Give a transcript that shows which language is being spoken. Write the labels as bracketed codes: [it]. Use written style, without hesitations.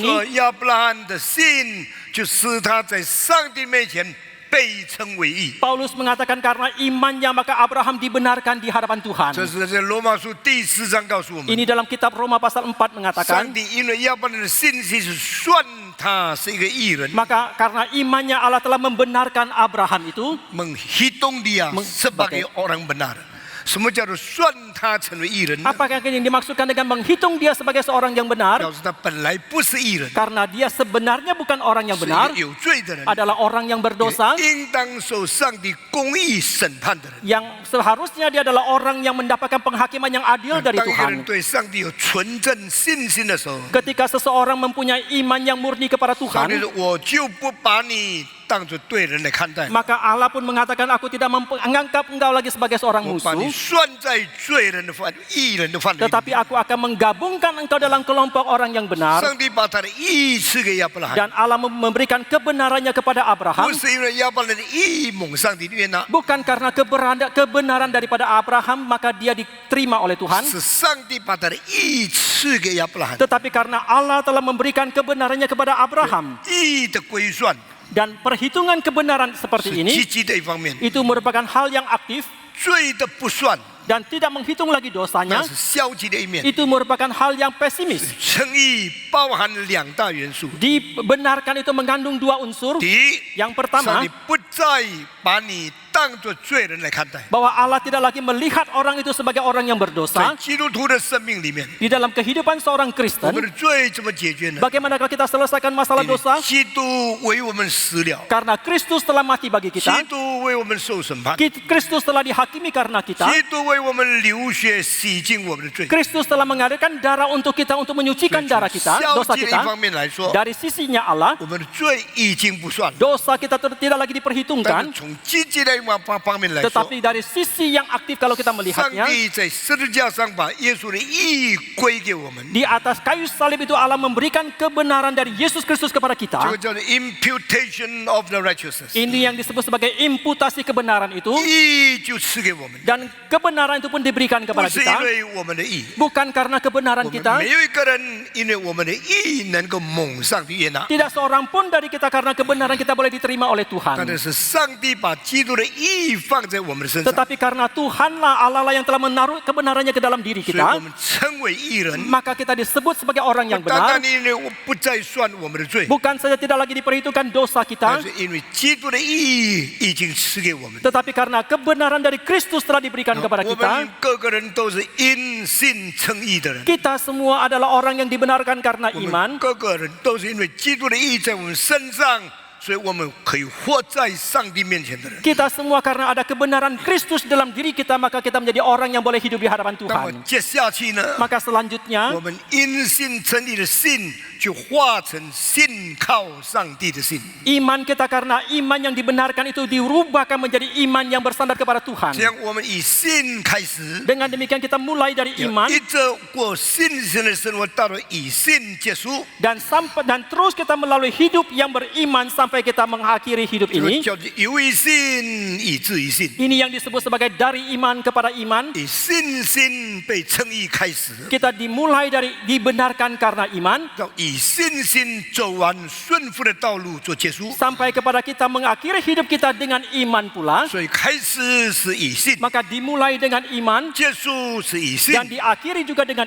[zh] 说，亚伯拉罕的信就使他在上帝面前被称为义。 [id] Paulus mengatakan karena imannya maka Abraham dibenarkan di hadapan Tuhan. [zh] 这是在罗马书第4章告诉我们， [id] Ini dalam kitab Roma pasal 4 [zh] 上 [id] mengatakan, [zh] 帝因为亚伯拉罕的信心是算他是一个义人， [id] maka karena imannya Allah telah membenarkan Abraham itu. menghitung dia sebagai orang benar。 [zh] 什么叫做算他成为义人呢？ [id] Apakah yang dimaksudkan dengan menghitung dia sebagai seorang yang benar? [zh] 表示他本来不是义人， [id] Karena dia sebenarnya bukan orang yang [zh] 是一 [id] benar, [zh] 个有罪的人， [id] adalah orang yang berdosa, [zh] 应当受上帝公义审判的人。 [id] yang seharusnya dia adalah orang yang mendapatkan penghakiman yang adil dari [zh] 当一个人 [id] Tuhan. [zh] 对上帝有纯正信心的时候， [id] Ketika seseorang mempunyai iman yang murni kepada [zh] 上帝 [id] Tuhan, [zh] 说：“我就不把你当作对人来看待， [id] maka Allah pun mengatakan aku tidak menganggap engkau lagi sebagai seorang [zh] 我把你 [id] musuh, [zh] 算在罪人的犯、义人的范围里。” [id] tetapi aku akan menggabungkan engkau dalam kelompok orang yang benar. [zh] 上帝把他的义赐给亚伯拉罕， [id] Dan Allah memberikan kebenarannya kepada Abraham, [zh] 不是因为亚伯拉罕的义蒙上帝悦纳， [id] bukan karena kebenaran daripada Abraham maka dia diterima oleh Tuhan, [zh] 是上帝把他的义赐给亚伯拉罕。 [id] tetapi karena Allah telah memberikan kebenarannya kepada Abraham. [zh] 义的归算 [id] Dan perhitungan kebenaran [zh] 是 [id] seperti [zh] 积 [id] ini [zh] 极的一方面， [id] itu merupakan hal yang aktif. [zh] 罪的不算 [id] dan tidak menghitung lagi [zh] 那 [id] dosanya, [zh] 是消极的一面。 [id] itu merupakan hal yang pesimis. [zh] 称义包含2大元素， [id] Dibenarkan itu mengandung 2 unsur. [zh] 第一， [id] Yang [zh] 上 [id] pertama, [zh] 帝不再把你当作罪人来看待。 [id] bahwa Allah tidak lagi melihat orang itu sebagai orang yang [zh] 在 [id] berdosa. [zh] 基督徒的生命里面， [id] Di dalam kehidupan seorang [zh] 我 [id] Kristen, [zh] 们的罪怎么解决呢？ [id] bagaimana kita selesaikan masalah [zh] 因为 [id] dosa? [zh] 基督为我们死了， [id] Karena Kristus telah mati bagi [zh] 基 [id] kita, [zh] 督为我们受审判， [id] Kristus telah dihakimi karena kita, [zh] 基督为我们流血洗净我们的罪。 [id] Kristus telah mengalirkan darah untuk kita untuk menyucikan darah kita, [zh] 消 [id] dosa [zh] 极的一 [id] kita. [zh] 方面来说， [id] Dari sisinya Allah, [zh] 我们的罪已经不算了。 [id] dosa kita tidak lagi [zh] 但 [id] diperhitungkan. [zh] 是从积极的方面来说， [id] Tetapi dari sisi yang aktif kalau kita [zh] 上 [id] melihatnya, [zh] 帝在十字架上把耶稣的义归给我们， [id] di atas kayu salib itu Allah memberikan kebenaran dari Yesus Kristus kepada [zh] 这 [id] kita. [zh] 个叫做 [en] imputation of the righteousness， [id] Ini yang disebut sebagai imputasi kebenaran itu. [zh] 义就赐给我们， [id] Dan kebenaran itu pun diberikan [zh] 不 [id] kepada [zh] 是因 [id] kita. [zh] 为我们的义， [id] Bukan karena [zh] 我 [id] kebenaran [zh] 们 [id] kita. [zh] 没有一个人因为我们的义能够蒙上帝悦纳， [id] Tidak seorang pun dari kita karena kebenaran kita boleh diterima oleh [zh] 但 [id] Tuhan. [zh] 是上帝把基督的义放在我们的身上， [id] Tetapi karena Tuhanlah Allah lah yang telah menaruh kebenarannya ke dalam diri [zh] 所以我 [id] kita, [zh] 们称为义人。 [id] maka kita disebut sebagai orang yang [zh] 单 [id] benar. [zh] 单因为我不再算我们的罪， [id] Bukan saja tidak lagi diperhitungkan dosa [zh] 但 [id] kita, [zh] 是因为基督的义已经赐给我们。 [id] tetapi karena kebenaran dari Kristus telah diberikan kepada [zh] 我 [id] kita, [zh] 们个个人都是因信称义的人， [id] kita semua adalah orang yang dibenarkan karena [zh] 我们 [id] iman. [zh] 个个人都是因为基督的义在我们身上，所以我们可以活在上帝面前的人。 [id] Kita semua karena ada kebenaran Kristus dalam diri kita, maka kita menjadi orang yang boleh hidup di hadapan [zh] 那么 [id] Tuhan. [zh] 接下去呢， [id] Maka selanjutnya, [zh] 我们因信称义的信就化成信靠上帝的信， [id] iman kita karena iman yang dibenarkan itu dirubahkan menjadi iman yang bersandar kepada Tuhan. [zh] 这样我们以信开始， [id] Dengan demikian kita mulai dari iman [zh] 一直过信心的生活，到了以信结束， [id] dan terus kita melalui hidup yang beriman sampai kita mengakhiri hidup [zh] 这个 [id] ini. [zh] 叫做由于信以至于信， [id] Ini yang disebut sebagai dari iman kepada iman. [zh] 以信心被称义开始， [id] Kita dimulai dari dibenarkan karena iman [zh] 到以信心走完顺服的道路做结束。 [id] sampai kepada kita mengakhiri hidup kita dengan iman pula. [zh] 所以开始是以信， [id] Maka dimulai dengan iman [zh] 结束是以信， [id] dan diakhiri juga dengan